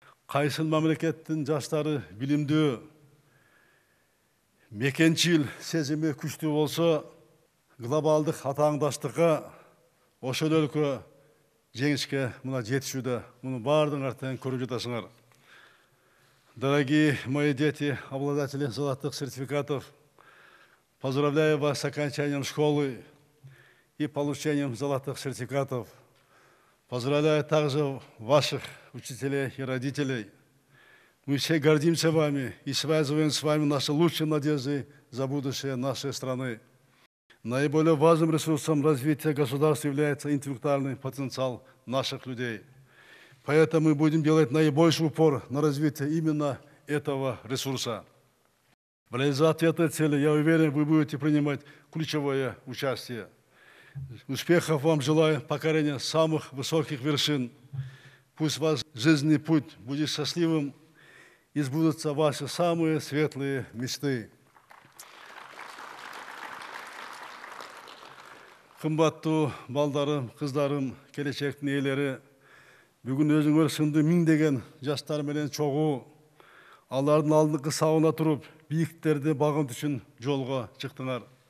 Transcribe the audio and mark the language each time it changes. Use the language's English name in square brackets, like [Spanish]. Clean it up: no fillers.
[Kyrgyz] Kaysil memleketin жаштары bilimdүү, мекенчил сезими күчтүү болсо, глобалдык атааңдаштыкка ошол өлкө жеңишке мына жетишүүдө. Муну баардыгыңар тең көрүп жатасыңар. [Russian] Дорогие мои дети, обладатели золотых сертификатов, поздравляю вас с окончанием школы и получением золотых сертификатов. Поздравляю также ваших учителей и родителей. Мы все гордимся вами и связываем с вами наши лучшие надежды за будущее нашей страны. Наиболее важным ресурсом развития государства является интеллектуальный потенциал наших людей. Поэтому мы будем делать наибольший упор на развитие именно этого ресурса. В реализации этой цели, я уверен, вы будете принимать ключевое участие. Успехов вам желаю, покорения самых высоких вершин. Пусть ваш жизненный путь будет счастливым и сбудутся ваши самые светлые мечты. [Kyrgyz] Кымбаттуу балдарым, кыздарым, келечектин ээлери, бүгүн өзүңөр сынды миңдеген жаштар менен чогуу, алардын алдыңкы сабына туруп, бийиктиктерди багынт үчүн жолго чыктыңар.